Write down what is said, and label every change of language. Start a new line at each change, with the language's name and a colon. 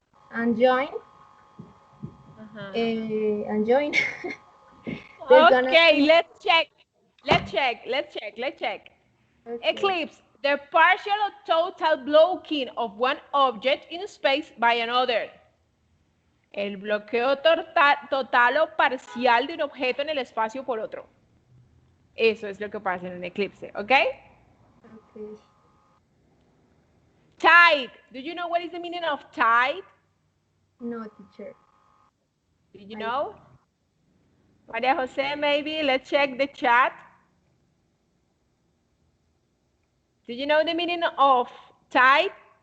English: and join, Uh-huh. and join. There's gonna Okay, be, let's check. Let's check. okay. Eclipse, the partial or total blocking of one object in space by another.
Spanish: El bloqueo total o parcial de un objeto en el espacio por otro. Eso es lo que pasa en un eclipse, ¿ok? Okay.
English: Tide. Do you know what is the meaning of tide? No, teacher. Do you know? Maria Jose, maybe let's check the chat. Do you know the meaning of tide?